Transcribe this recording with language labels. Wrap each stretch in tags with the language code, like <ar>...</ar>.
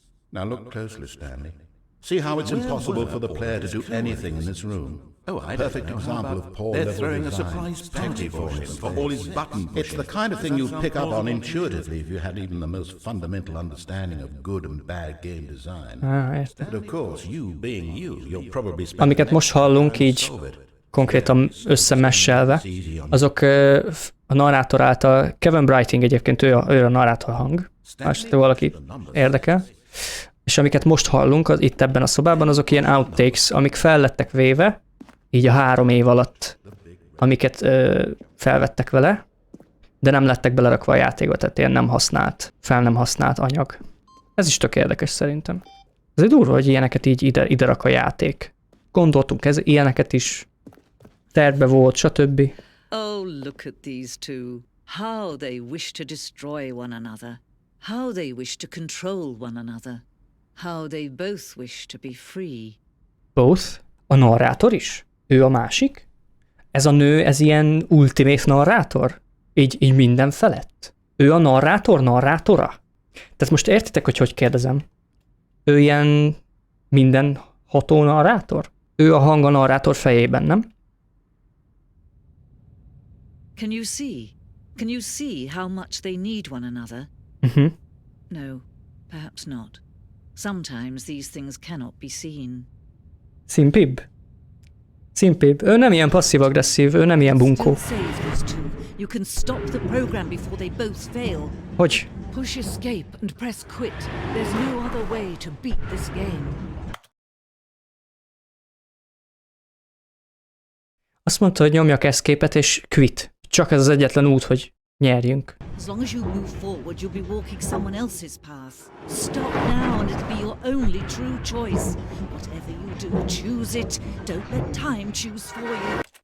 <en>Now look closely, Stanley. See how it's impossible for the player to do anything in this room. Oh, I Perfect example of poor They're level throwing a design. surprise party for him for all his button pushing. It's the kind of thing you'd pick up on intuitively if you had even the most fundamental understanding of good and bad game design.</en> <hu>Értem.</hu> <en>But of course, you being you, you'll probably spend</en> <hu>Amiket most hallunk így konkrétan összemesselve, azok a narrátor által, Kevin Brighting egyébként ő a narrátor hang, most valaki érdekel, és amiket most hallunk itt ebben a szobában, azok ilyen outtakes, amik fel lettek véve, így a 3 év alatt, amiket felvettek vele, de nem lettek belerakva a játékba, tehát ilyen nem használt, fel nem használt anyag. Ez is tök érdekes szerintem. Ez egy durva, hogy ilyeneket így ide rak a játék. Gondoltunk ilyeneket is, tervbe volt, stb.</hu> <en>Oh, look at these two. How they wish to destroy one another. How they wish to control one another. How they both wish to be free. Both?</en> <hu>A narrátor is? Ő a másik? Ez a nő, ez ilyen ultimate narrátor? Így minden felett? Ő a narrátora? Tehát most értitek, hogy kérdezem? Ő ilyen minden ható narrátor? Ő a hang a narrátor fejében, nem?</hu> <en>Can you see how much they need one another? No, perhaps not. Sometimes these things cannot be seen.</en> <hu>Szimpibb. Ő nem ilyen passzív-agresszív, ő nem ilyen bunkó.</hu> <en>You can stop the program before they both fail.</en> <hu>Hogy?</hu> <en>Push escape and press quit. There's no other way to beat this game.</en> <hu>Azt mondta, hogy nyomjak escape-et és quit. Csak ez az egyetlen út, hogy nyerjünk.</hu> <en>As long as you move forward, you'll be walking someone else's path. Stop now and it'll be your only true choice. Whatever you do, choose it. Don't let time choose for you.</en>